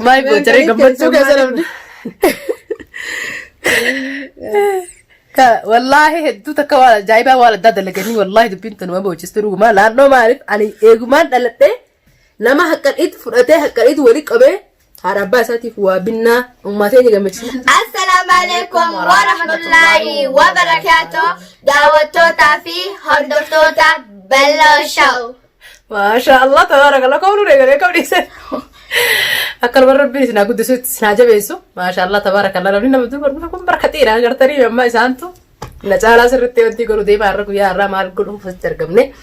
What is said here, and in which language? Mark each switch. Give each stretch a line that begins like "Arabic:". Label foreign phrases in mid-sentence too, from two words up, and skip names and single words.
Oromo: Maal gocharii gammachuu keessa namni. Wallaahi hedduu takka waan ajaa'ibaa waan addaa dalaganii wallaahi dubbiin tun nama boochistuu dhugumaa naannoo maaliif ani eegumaan dhaladhee nama haqqadhiitti fudhatee haqqadhiitti walii qabee haadha abbaa isaatiif waa binnaa uummatee ni gammachiisa.
Arabic: السلام عليكم ورحمة الله وبركاته.
Oromo: Daawwattootaa fi hordoftoota Belloo Show.
Arabic: ما شاء الله تبارك الله
Oromo: koo nuree galee koo dhiise. Akkanuma rabbiin isin haa guddisuutti isin haa jabeessu.
Arabic: ما شاء الله تبارك الله
Oromo: namni nama durbaa kun barkateedha agartanii amma isaantu na caalaa sirriitti wanti godhu deemaa har'a guyyaa har'aa maal godhu uffatte argamne.